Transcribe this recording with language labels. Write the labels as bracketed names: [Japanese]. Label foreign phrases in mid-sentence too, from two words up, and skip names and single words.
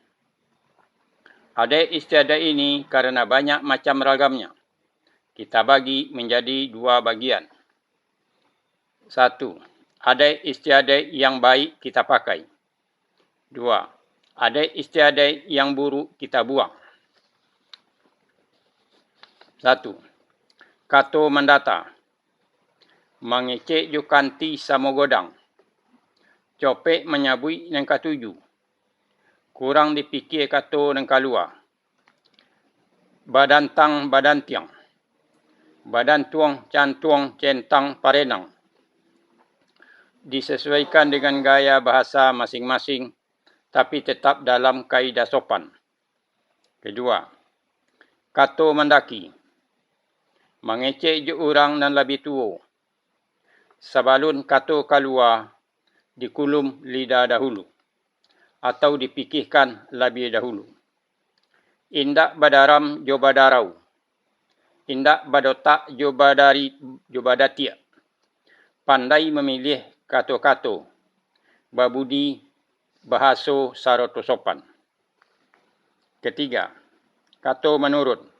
[Indonesian] Adat istiadat ini karena banyak macam ragamnya, kita bagi menjadi dua bagian. 1. Adat istiadat yang baik kita pakai. 2. Adat istiadat yang buruk kita buang. [Minangkabau] 1. Kato mendata. Mengecek jo kanti samo godang. Copek menyabui nang katuju. Kurang dipikir kato nang kalua. Badan tang badan tiang. Badan tuang cantuang centang parenang. [Indonesian] Disesuaikan dengan gaya bahasa masing-masing, tapi tetap dalam kaidah sopan. Kedua, [Minangkabau] kato mendaki. [Indonesian] Mengecek je orang dan lebih tua. Sebelum kato keluar, dikulum lidah dahulu. Atau dipikirkan lebih dahulu. [Minangkabau] Indak badaram jo badarau. Indak badotak jo badatia. [Indonesian] Pandai memilih kato-kato. [Minangkabau] Babudi bahaso saroto sopan. [Indonesian] Ketiga, [Minangkabau] kato menurut.